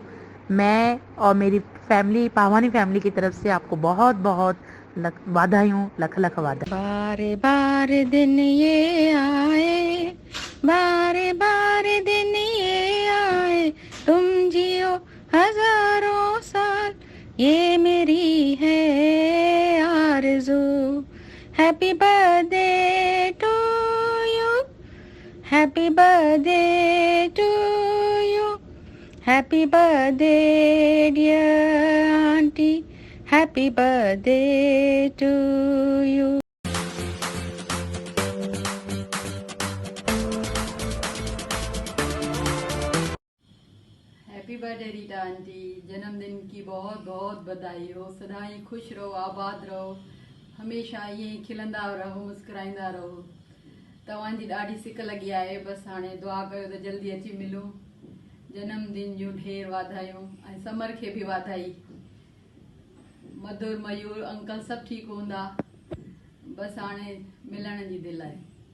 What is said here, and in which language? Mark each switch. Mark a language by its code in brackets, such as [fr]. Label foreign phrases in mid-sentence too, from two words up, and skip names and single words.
[hi] मैं और मेरी फैमिली, पावानी फैमिली की तरफ से आपको बहुत बहुत बधाइयों, लख लख बधाई। बारे बारे दिन ये आए, बारे बारे दिन ये आए, तुम जियो हजारों साल, ये मेरी है आरज़ू। [en] Happy birthday to you, happy birthday to you, happy birthday dear aunty, happy birthday to you. happy birthday [hi] रीटा आंटी, जन्मदिन की बहुत बहुत बधाई हो। सदा ही खुश रहो, आबाद रहो, [sd] हमेशा ईअं खिलंदा रहो, मुस्कुराईंदा रहो। तव्हांजी ॾाढी सिक लॻी आहे, बसि हाणे दुआ कयो त जल्दी अची मिलूं। जन्मदिन जूं ढेर वाधायूं ऐं समर खे बि वाधाई। मधुर, मयूर, अंकल सभु ठीकु हूंदा, बसि हाणे मिलण जी दिलि आहे।